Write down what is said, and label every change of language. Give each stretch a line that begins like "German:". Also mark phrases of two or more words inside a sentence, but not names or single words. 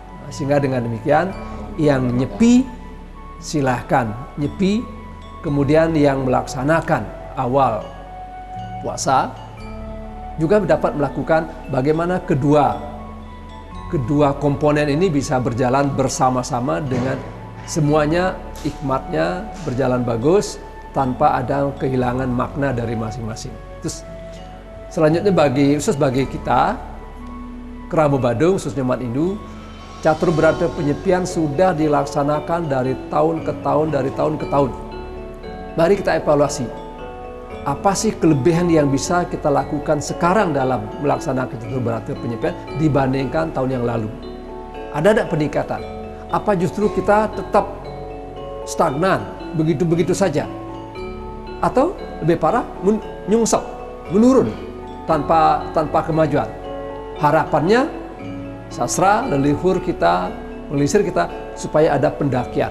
Indonesian: Sehingga dengan demikian yang nyepi silahkan nyepi, kemudian yang melaksanakan awal puasa juga dapat melakukan bagaimana kedua komponen ini bisa berjalan bersama-sama dengan semuanya hikmatnya berjalan bagus tanpa ada kehilangan makna dari masing-masing. Terus selanjutnya khusus bagi kita Krama Badung, khususnya umat Hindu, catur berata penyepian sudah dilaksanakan dari tahun ke tahun. Mari kita evaluasi. Apa sih kelebihan yang bisa kita lakukan sekarang dalam melaksanakan catur berata penyepian dibandingkan tahun yang lalu? Ada tidak peningkatan? Apa justru kita tetap stagnan, begitu-begitu saja? Atau lebih parah, nyungsep, menurun tanpa kemajuan? Harapannya sastra, leluhur kita, melisir kita supaya ada pendakian.